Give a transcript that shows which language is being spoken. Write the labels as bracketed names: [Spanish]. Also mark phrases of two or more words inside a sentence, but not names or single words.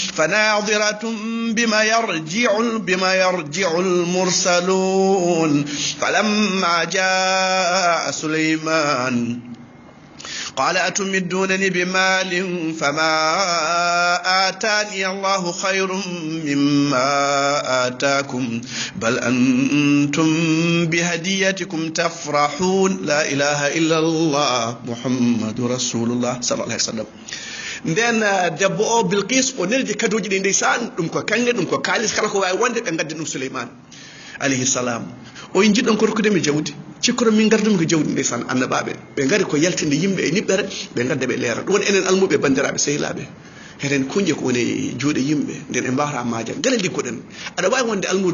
[Arabic] بم يرجع المرسلون فلما جاء سليمان قال أتمدونني بمال فما آتاني الله خير مما آتاكم بل أنتم بهديتكم تفرحون لا إله إلا الله محمد رسول الله صلى الله عليه وسلم [Fula] nden debbo o Bilqis o neldi kadoji ɗi ndeysan ɗum ko kange ɗum ko kalis kala ko wawi wonde ɓe gaddi ɗum Souleymane alayhi salam o jiɗɗon ko rokkudemi jawdi cikkoro min gardumi ko jawdi ndeysan annabaɓe ɓe gari ko yaltinde yimɓe e niɓɓere ɓe gadda ɓe leera ɗum woni enen almuɓe bandiraɓe sehilaɓe heɗen kuñƴe ko woni juuɗe yimɓe nden en mbawata majam gala liggoɗen aɗa wawi wonde almude